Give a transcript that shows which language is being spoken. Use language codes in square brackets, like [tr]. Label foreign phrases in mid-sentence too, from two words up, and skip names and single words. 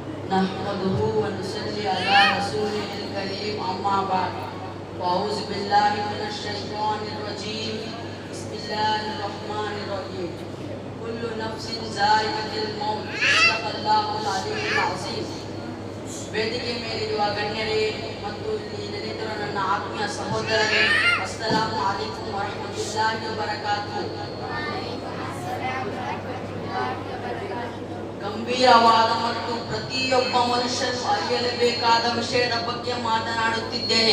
[ar] نحمده ونصلي على رسوله الكريم أما بعد أعوذ بالله من الشيطان الرجيم بسم الله الرحمن الرحيم كل نفس ذائقة الموت صدق الله العلي العظيم. [kn] ವೇದಿಕೆ ಮೇಲಿರುವ ಗಣ್ಯರೇ ಮತ್ತು ಇಲ್ಲಿ ನೆರೆದಿರುವ ನನ್ನ ಆತ್ಮೀಯ ಸಹೋದರರೇ, [ar] السلام عليكم ورحمة الله وبركاته. [kn] ಗಂಭೀರವಾದ ಮತ್ತು ಪ್ರತಿಯೊಬ್ಬ ಮನುಷ್ಯನು ಅರಿಯಲೇಬೇಕಾದ ವಿಷಯದ ಬಗ್ಗೆ ಮಾತನಾಡುತ್ತಿದ್ದೇನೆ.